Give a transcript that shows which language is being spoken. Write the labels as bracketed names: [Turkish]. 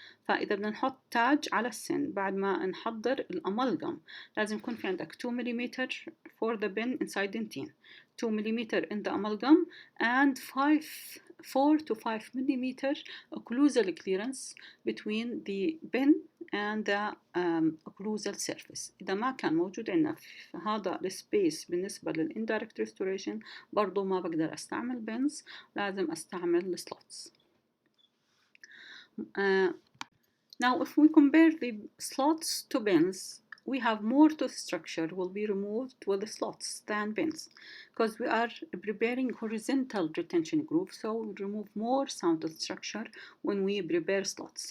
[Arabic] فإذا بدنا نحط تاج على السن بعد ما نحضر الأمالجم لازم يكون في عندك [English] 2 mm for the pin inside dentin, 2 mm in the amalgam, and 4 to 5 mm occlusal clearance between the pin and the occlusal surface. [Arabic] إذا ما كان موجود عندنا في هذا السبيس بالنسبة لل [English] indirect restoration [Arabic] برضو ما بقدر أستعمل pins، لازم أستعمل slots. [English] Now, if we compare the slots to pins, we have more tooth structure will be removed with the slots than pins, because we are preparing horizontal retention groove, so we remove more sound tooth structure when we prepare slots.